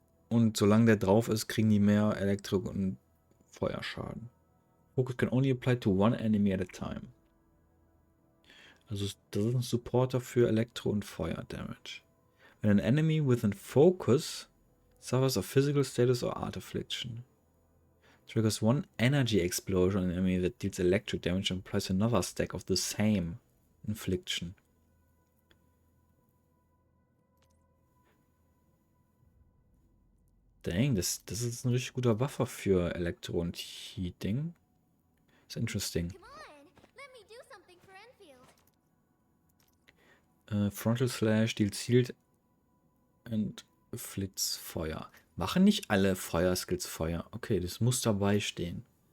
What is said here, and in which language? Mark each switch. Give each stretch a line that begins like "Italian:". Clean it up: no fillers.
German: Und solange der drauf ist, kriegen die mehr Elektrik und Feuerschaden.
English: Focus can only apply to one enemy at a time.
German: Also das ist ein Supporter für Elektro- und Feuer-Damage.
English: When an enemy with a focus suffers a physical status or art affliction. Triggers one energy explosion on an enemy that deals electric damage and applies another stack of the same infliction.
German: Dang, das ist ein richtig guter Buffer für Elektro- und Heat-Ding. Ist interesting.
English: Come on, let me do something for Endfield. Frontal Slash deals Shield and Flitz Feuer.
German: Machen nicht alle Feuerskills Feuer. Okay, das muss dabei stehen.